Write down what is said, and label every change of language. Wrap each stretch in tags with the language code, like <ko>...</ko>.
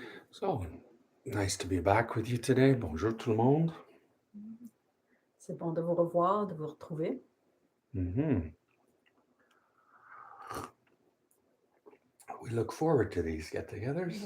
<en>So, nice to be back with you today.</en> <fr>Bonjour tout le monde. C'est bon de vous revoir, de vous retrouver.</fr> <en>We look forward to these get-togethers.</en>